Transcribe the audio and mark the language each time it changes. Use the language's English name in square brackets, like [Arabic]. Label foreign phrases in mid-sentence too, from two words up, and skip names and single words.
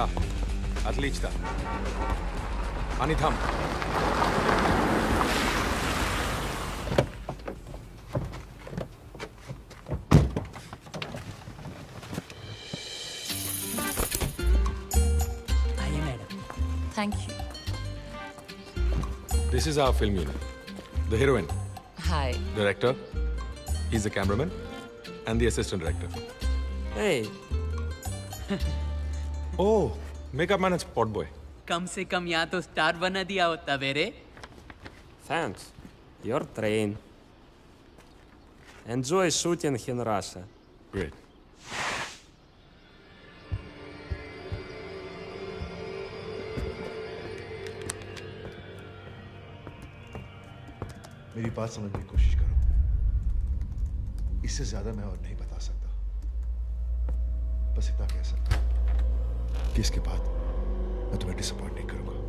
[Russian] Отлично. Они там. [Hindi] आइए मैडम। [English] Thank you. This is our film unit. The heroine, Hi. director, he's the cameraman, and the assistant director. Hey. Oh, makeup man and spot boy. [Hindi] कम से कम यहाँ तो स्टार बना दिया होता मेरे। [English] Thanks. Your train. Enjoy shooting in Russia. Great. [Hindi] मेरी बात समझने की कोशिश करो। इससे ज्यादा मैं और नहीं बता सकता। बस इतना कह सकता हूं कि इसके बाद मैं तुम्हें डिसअपॉइंट नहीं करूंगा।